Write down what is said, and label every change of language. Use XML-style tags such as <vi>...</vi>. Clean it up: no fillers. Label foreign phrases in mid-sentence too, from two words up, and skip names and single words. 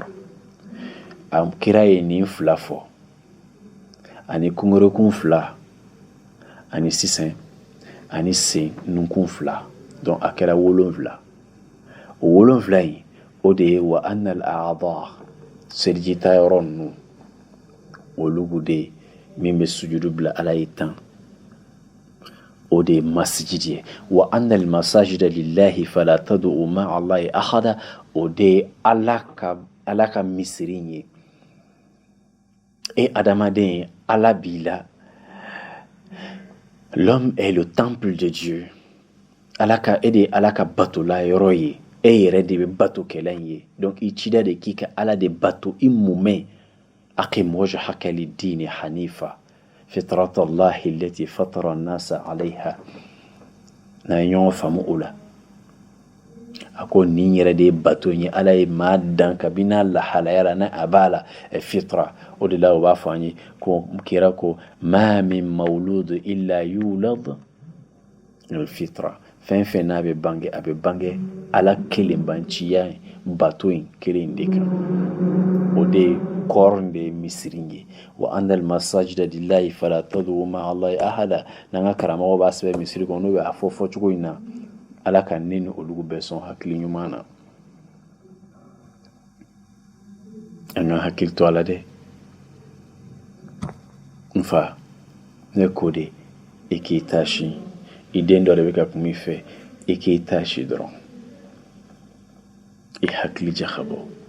<bm>A kira ye nin 2 fɔ, ani kungorekun 2, ani sisan, ani sen nunkun 2. Donc a kɛra 7. O 7 in, o de ye</bm> <ar>وأن الأعضاء,</ar> <bm>selijita yɔrɔ ninnu, olu de min bɛ sujudu bila ala ye 10. O de ye masjid ye.</bm> <ar>وأن المساجد لله فلا تدعوا مع الله أحدا,</ar> <bm>o de ye ala ka misiri ye. Et adamaden, ala b'i la.</bm> <fr>L'homme est le temple de Dieu.</fr> <bm>E de ye ala ka batola yɔrɔ ye, e yɛrɛ de bɛ bato kɛlɛ ye. Donc i cida de k'i ka ala de bato i mumɛ.</bm> <ar>أقم وجهك للدين حنيفا فطرة الله التي فطر الناس عليها.</ar> <bm>na ɲɔgɔn faamu o la. A ko nin yɛrɛ de ye bato ye, ala ye maa dan kabini lahalaya la, na a b'a la fitra. O de la o b'a fɔ an ye ko kira ko</bm> <ar>ما من مولود إلا يولد فطرة.</ar> <bm>Fɛn fɛn n'a bɛ bange, a bɛ bange ala kelenbanciya bato in kelen de kan. O de kɔrɔn de ye misiri ye.</bm> <ar>وأن المساجد لله فلا تدعوا مع الله أحدا.</ar> <bm>N'an ka karamɔgɔ b'a sɛbɛn misiri kɔnɔ n'o bɛ a fɔ cogo in na, ala ka ne ni olu bɛɛ sɔn hakili ɲuman na. An ka hakili to ala dɛ. N fa, ne ko de, i k'i taasi, i den dɔ de bɛ ka kuma i fɛ, i k'i taasi dɔrɔn, i hakili jaka bɔ.</bm>